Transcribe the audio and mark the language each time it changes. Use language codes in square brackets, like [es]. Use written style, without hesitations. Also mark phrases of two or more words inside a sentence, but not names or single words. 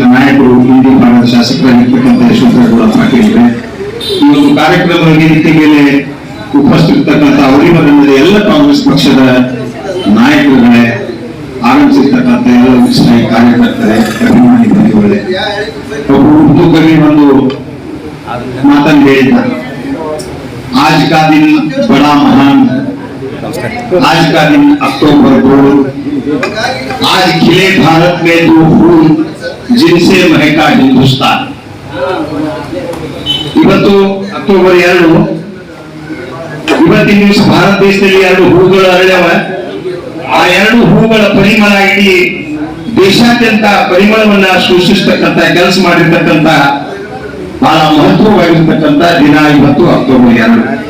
[kn] ನಾಯಕರು ಇಂಡಿ ಭಾಗದ ಶಾಸಕರಾಗಿರ್ತಕ್ಕಂಥ ಯಶವಂತಗೌಡ ಪಾಟೀಲ್ ಈ ಒಂದು ಕಾರ್ಯಕ್ರಮದ ವೇದಿಕೆ ಮೇಲೆ ಉಪಸ್ಥಿತರ್ತಕ್ಕಂಥ ಅವರಿವರಲ್ಲದೆ ಎಲ್ಲ ಕಾಂಗ್ರೆಸ್ ಪಕ್ಷದ ನಾಯಕರುಗಳೇ, ಆಗಮಿಸಿರ್ತಕ್ಕಂಥ ಎಲ್ಲ ಉತ್ಸಾಹಿ ಕಾರ್ಯಕರ್ತರೆ, ಅಭಿಮಾನಿ ಬಂಧುಗಳೇ, ಒಬ್ಬರು ಉರ್ದು ಕವಿ ಒಂದು ಮಾತನ್ನು ಹೇಳಿದ್ದ, [hi] आज का दिन बड़ा महान, आज का दिन अक्टूबर 2, आज खिले भारत में 2 फूल जिनसे महका हिंदुस्तान. [kn] ಇವತ್ತು ಅಕ್ಟೋಬರ್ 2, ಇವತ್ತಿನ ದಿವಸ ಭಾರತ ದೇಶದಲ್ಲಿ 2 ಹೂಗಳು ಅರಳ್ಯವ. ಆ 2 ಹೂಗಳ ಪರಿಮಳ ಇಡೀ ದೇಶಾದ್ಯಂತ ಪರಿಮಳವನ್ನ ಸೃಷ್ಟಿಸ್ತಕ್ಕಂಥ ಕೆಲಸ ಮಾಡಿರ್ತಕ್ಕಂಥ ಬಹಳ ಮಹತ್ವವಾಗಿರ್ತಕ್ಕಂಥ ದಿನ ಇವತ್ತು ಅಕ್ಟೋಬರ್ 2.